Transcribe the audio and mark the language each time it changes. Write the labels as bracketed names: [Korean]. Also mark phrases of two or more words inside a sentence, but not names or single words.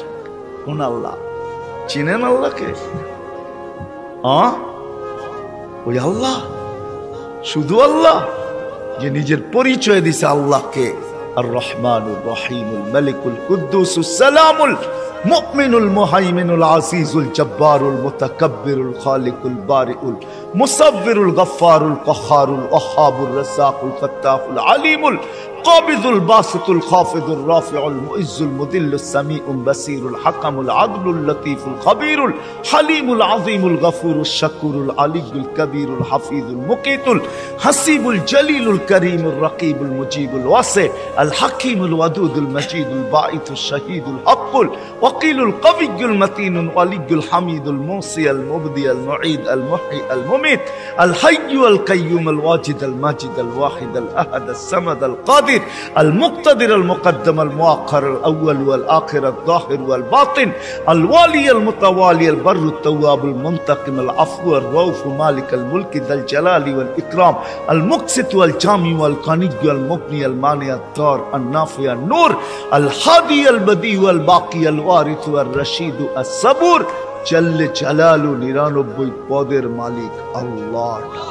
[Bangla] কোন আল্লাহ? চিনেন আল্লাহকে? ওই আল্লাহ, শুধু আল্লাহ যে নিজের পরিচয় দিছে আল্লাহকে আর [Arabic] الرحمنُ الرحيمُ الملكُ القدوسُ السلامُ المؤمنُ المهيمنُ العزيزُ الجبارُ المتكبرُ الخالقُ البارئُ المصورُ الغفارُ القهارُ الوهابُ الرزاقُ الفتاحُ العليمُ القابضُ الباسطُ الخافضُ الرافعُ المعزُّ المذلُّ السميعُ البصيرُ الحكمُ العدلُ اللطيفُ الخبيرُ الحليمُ العظيمُ الغفورُ الشكورُ العليُّ الكبيرُ الحفيظُ المقيتُ الحسيبُ الجليلُ الكريمُ الرقيبُ المجيبُ واسع ال حكيمُ الودودُ المجيدُ الباعثُ الشهيدُ الحقُّ الوكيلُ القويُّ المتينُ الوليُّ الحميدُ المحصي ال مبدئ ال معيد ال محيي ال مميت ال حي ال قيوم ال واجد ال ماجد ال واحد ال أحد ال صمد ال قادر ال مقتدر ال مقدم ال مؤخر ال أول وال آخر ال ظاهر وال باطن ال والي ال متعالي البرُّ التوابُ منتقم ال عفو الرؤوف مالك ال ملك ذو الجلال والإكرام ال مقسط وال جامع وال غني ال مغني ال مانع ال ضار ال نافع ال نور ال هادي ال بديع وال باقي ال وارث وال رشيد الصبور جلَّ جلالُه [Bangla] 99 পদের মালিক আল্লাহ।